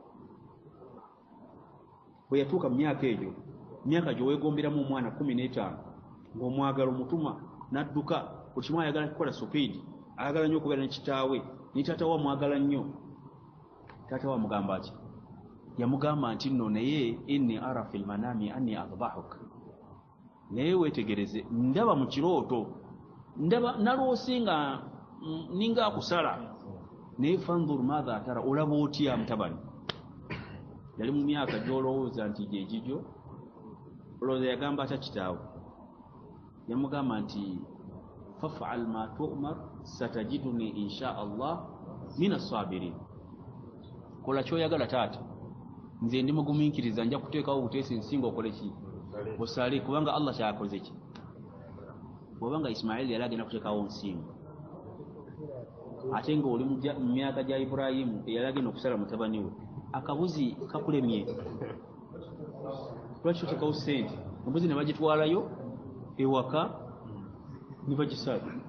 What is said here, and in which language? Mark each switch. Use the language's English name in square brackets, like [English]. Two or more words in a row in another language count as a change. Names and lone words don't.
[Ganda] bwe yatuuka mu myaka egyo myaka gye weegomberamu omwana 15 ng'omwagala omutuma n'adduka buli kimu ayagala kukola supiidi ayagala nnyo okubeera ne kitaawe ne taata wa mwagala nnyo taata wa mugamba ki yamugamba nti nno naye [Arabic] إني أرى في المنام أني أذبحك [Ganda] naye weetegereze ndaba mu kirooto ndaba naloosi nga ninga akusala naye [Arabic] فانظر ماذا ترى [Ganda] olaba otya mutabani yali mu myaka gy'olowooza nti gyegigyo olowooza yagamba atya kitaawe yamugamba nti [Arabic] فافعل ما تؤمر ستجدني إن شاء الله من الصابرين [Ganda] kola kyoyagala taata nze ndi mugumiikiriza nja kuteekawo obuteesi nsinga okole ki osale kubanga allah kyakoze ki bwobanga isimaili yali agenda kuteekawo nsinga ate nga oli mu myaka gya iburayimu eyali agenda okusala mutabani we akabuzi kakulemye lwaki oteekawo ssente embuzi ne bagitwalayo ewaka ne bagisala